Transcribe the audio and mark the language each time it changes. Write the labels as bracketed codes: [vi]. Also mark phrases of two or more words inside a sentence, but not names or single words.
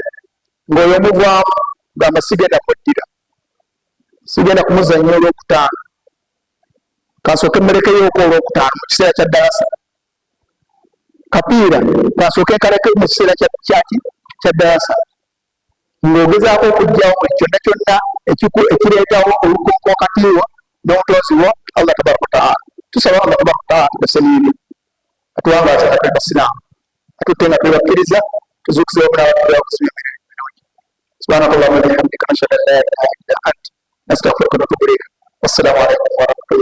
[lg] ng'oyo omuvaamu gamba sigenda muddira, sigenda kumuzannya olwokutaano, kansooke mmulekeyooko olwokutaano mu kiseera kya darasa, kapiira kansooke nkaleke mu kiseera kya darasa, ng'ogezaako okugyawo buli kyonna kyonna ekireetawo olukonko wakati wo n'omutonzi wo [ar] الله تبارك وتعالى. [lg] Tusaba [ar] الله تبارك وتعالى [lg] tugasaliire atuwangaaza ate basiraamu atutte nga twebakkiriza tuzuukizeewo n'abakusiba emirembe birungi. [ar] سبحانك اللهم وبحمدك نشهد أن لا إله إلا أنت نستغفرك ونتوب إليك. والسلام عليكم.